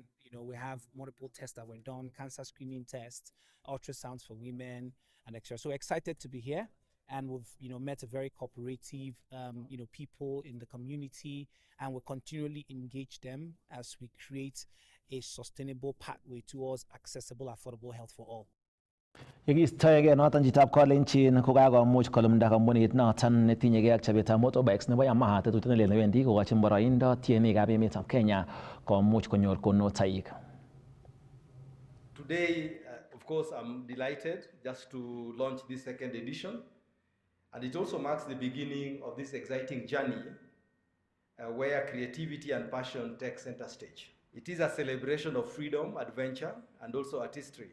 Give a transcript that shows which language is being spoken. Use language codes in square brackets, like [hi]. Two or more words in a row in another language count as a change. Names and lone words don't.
[en] We have multiple tests that were done, cancer screening tests, ultrasounds for women, and etc. So excited to be here. And we've met a very cooperative people in the community, and we'll continually engage them as we create a sustainable pathway towards accessible, affordable health for all. [kln] Yekistoege noton chitab Kolenjin kokakomuch kolumda kampunit noton netinyegei ak chobetab motorbikes nebo Yamaha tetutiet nelel newendi kokochin boroindo tienikab emetab Kenya komuch konyor konunotoik. [en] Today, of course, I'm delighted just to launch this second edition. And it also marks the beginning of this exciting journey where creativity and passion take center stage. It is a celebration of freedom, adventure, and also artistry.